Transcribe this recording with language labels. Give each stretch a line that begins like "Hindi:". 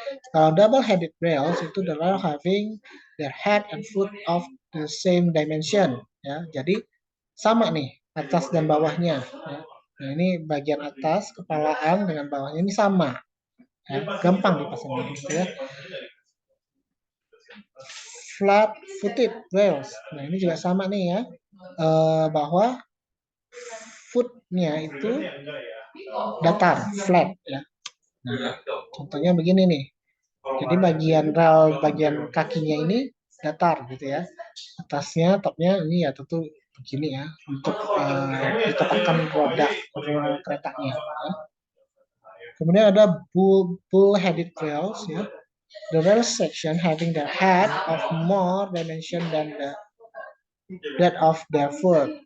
Indonesian: Kalau
English: double headed rails
Indonesian: itu
English: the rail having their head and foot of the same dimension ya.
Indonesian: Jadi sama nih atas dan bawahnya ya. Nah, ini bagian atas kepalaan dengan bawahnya ini sama. Ya, gampang dipasangnya gitu ya.
English: Flat footed rails.
Indonesian: Nah, ini juga sama nih ya. Bahwa footnya itu datar, flat ya. Nah, contohnya begini nih. Jadi bagian rel, bagian kakinya ini datar gitu ya. Atasnya, topnya ini ya tentu begini ya, untuk ditetapkan roda keretanya. Ya. Kemudian ada bull-headed rails ya.
English: The rail section having the head of more dimension than that of their foot.